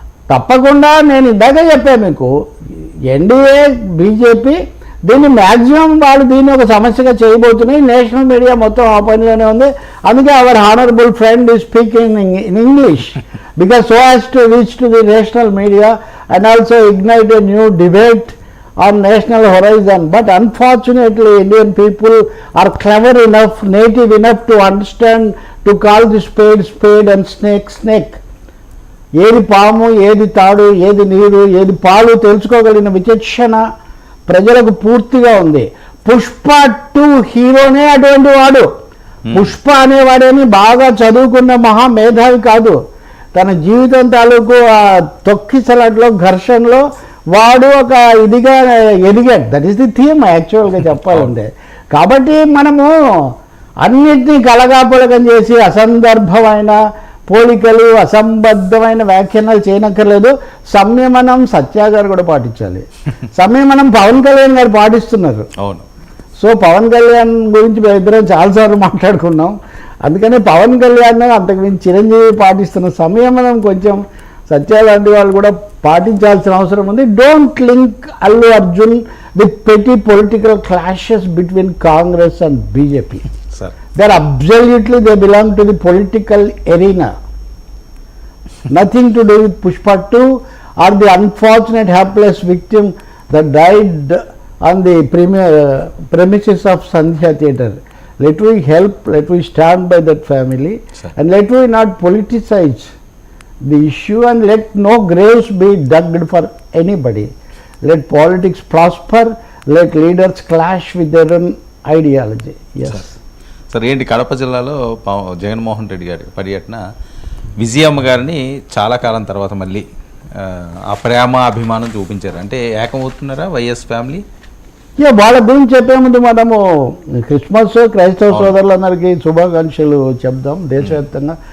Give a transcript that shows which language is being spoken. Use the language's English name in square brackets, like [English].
[Telugu] తప్పకుండా నేను ఇందాక చెప్పాను మీకు, ఎన్డీఏ బీజేపీ దీన్ని మ్యాక్సిమం వాళ్ళు దీన్ని ఒక సమస్యగా చేయబోతున్నాయి. నేషనల్ మీడియా మొత్తం ఆ పనిలోనే ఉంది. అందుకే [English] Our honourable friend is speaking in English because so has to reach to the national media and also ignite a new debate on national horizon. But unfortunately Indian people are clever enough, native enough to understand to call the spade and snake. [Telugu] ఏది పాము, ఏది తాడు, ఏది నీరు, ఏది పాలు తెలుసుకోగలిగిన విచక్షణ ప్రజలకు పూర్తిగా ఉంది. పుష్ప 2 హీరోనే అటువంటి వాడు. పుష్ప అనేవాడేమి బాగా చదువుకున్న మహా మేధావి కాదు. తన జీవితం తాలూకు ఆ తొక్కిసలాట్లో, ఘర్షణలో వాడు ఒక ఇదిగా ఎదిగాడు. [English] that is the theme [Telugu] యాక్చువల్గా చెప్పాలంటే. కాబట్టి మనము అన్నిటినీ కలగాపులగం చేసి అసందర్భమైన పోలికలు, అసంబద్ధమైన వ్యాఖ్యానాలు చేయనక్కర్లేదు. సంయమనం సత్య గారు కూడా పాటించాలి. సంయమనం పవన్ కళ్యాణ్ గారు పాటిస్తున్నారు. అవును. సో పవన్ కళ్యాణ్ గురించి మేము ఇద్దరం చాలాసార్లు మాట్లాడుకున్నాం. అందుకని పవన్ కళ్యాణ్ అంతకుమించి చిరంజీవి పాటిస్తున్న సంయమనం కొంచెం సత్య లాంటి వాళ్ళు కూడా పాటించాల్సిన అవసరం ఉంది. [English] Don't link Allu Arjun with petty political clashes between Congress and BJP. They're absolutely, they belong to the political arena. Nothing to do with Pushpa 2 or the unfortunate helpless victim that died on the premises of Sandhya Theatre. Let we help, let we stand by that family, and let we not politicize the issue, and let no graves be dug for anybody. Let politics prosper, let leaders clash with their own ideology. Yes. [Telugu] Sir, ఏంటి కడప జిల్లాలో జగన్మోహన్ రెడ్డి గారి పర్యటన విజయమ్మ గారిని చాలా కాలం తర్వాత మళ్ళీ ఆ ప్రేమ అభిమానం చూపించారు. అంటే ఏకమవుతున్నారా వైఎస్ ఫ్యామిలీ? ఇక వాళ్ళ గురించి చెప్పే ముందు మనము క్రిస్మస్ క్రైస్తవ సోదరులందరికీ శుభాకాంక్షలు చెప్దాం దేశవ్యాప్తంగా.